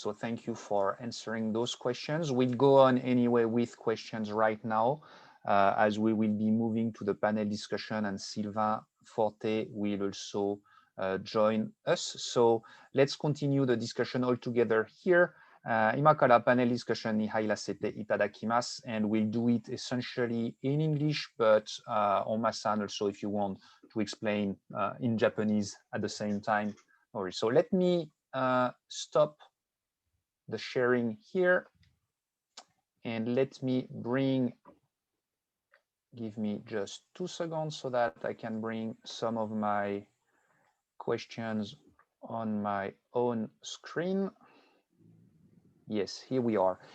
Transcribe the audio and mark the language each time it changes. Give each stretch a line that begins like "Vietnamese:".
English: So thank you for answering those questions. We'll go on anyway with questions right now, as we will be moving to the panel discussion, and Sylvain Forté will also join us. So let's continue the discussion all together here.
Japanese: 今からパネルディスカッションに入らせていただきます。
English: And we'll do it essentially in English, but Homma-san also, if you want to explain in Japanese at the same time. So let me stop the sharing here, and let me give me just 2 seconds so that I can bring some of my questions on my own screen. Yes, here we are.